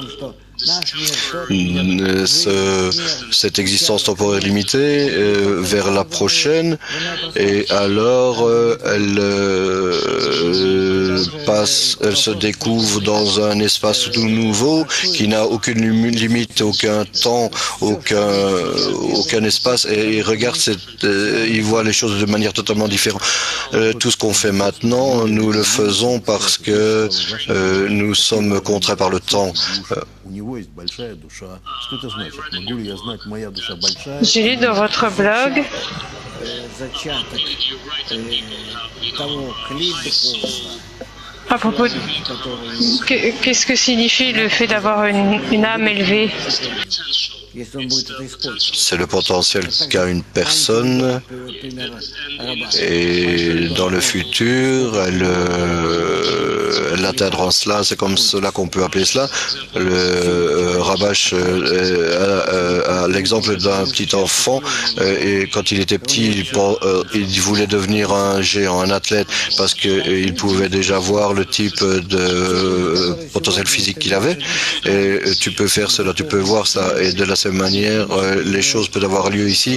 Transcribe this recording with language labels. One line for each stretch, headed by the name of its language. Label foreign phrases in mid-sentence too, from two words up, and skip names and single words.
French: Cette existence temporaire limitée vers la prochaine, et alors elle se découvre dans un espace tout nouveau qui n'a aucune limite, aucun temps, aucun espace, et il regarde il voit les choses de manière totalement différente. Tout ce qu'on fait maintenant, nous le faisons parce que nous sommes contraints par le temps.
Russian: У него есть большая душа. Что это значит? Могу ли я знать, моя душа большая?
French: J'ai lu dans votre blog
Russian: Зачаток того клиба
French: À propos de... Qu'est-ce que signifie le fait d'avoir une âme élevée?
Russian: Если он будет это использовать.
French: C'est le potentiel qu'a une personne et dans le futur, elle atteindra cela, c'est comme cela qu'on peut appeler cela. Le Rabash a l'exemple d'un petit enfant et quand il était petit, il voulait devenir un géant, un athlète parce qu'il pouvait déjà voir le type de potentiel physique qu'il avait et tu peux faire cela, tu peux voir ça et de la même manière, les choses peuvent avoir lieu ici.